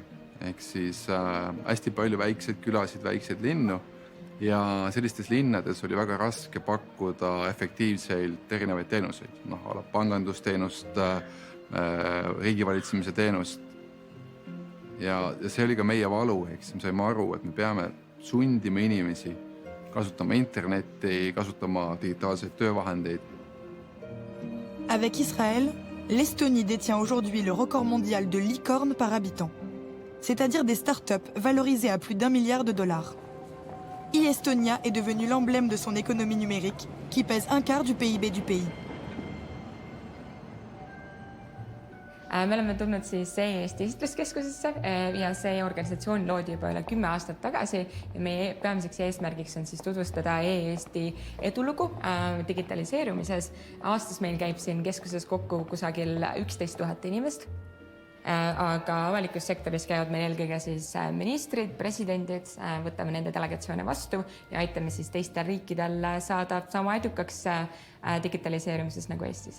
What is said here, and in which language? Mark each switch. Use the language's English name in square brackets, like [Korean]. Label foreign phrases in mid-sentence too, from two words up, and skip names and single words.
[Estonian] Ehk siis hästi palju väikseid külasid, väikseid linnu ja sellistes linnades oli väga raske pakkuda efektiivselt erinevaid teenuseid. Pangandusteenust, riigivalitsemise teenust. Ja see oli ka meie valu, eks me saime aru, et me peame sundima inimesi kasutama internetti, kasutama digitaalseid töövahendeid. [French] Avec Israël, l'Estonie détient aujourd'hui le record mondial de licornes par habitant, c'est-à-dire des start-up valorisées à plus d'1 milliard de dollars. e-Estonia est devenu l'emblème de son économie numérique, qui pèse 1/4 du PIB du pays. [Estonian] Me oleme tulnud siis Eesti Esitluskeskusesse ja see organisatsioon loodi juba üle 10 aastat tagasi ja meie peamiseks eesmärgiks on siis tutvustada e-Eesti edulugu digitaliseerumises. Aastas meil käib siin keskuses kokku kusagil 11 000 inimest, aga avalikus sektoris käivad meil eelkõige siis ministrid, presidendid, võtame nende delegatsioone vastu ja aitame siis teistel riikidel saada sama edukaks digitaliseerumises nagu Eestis.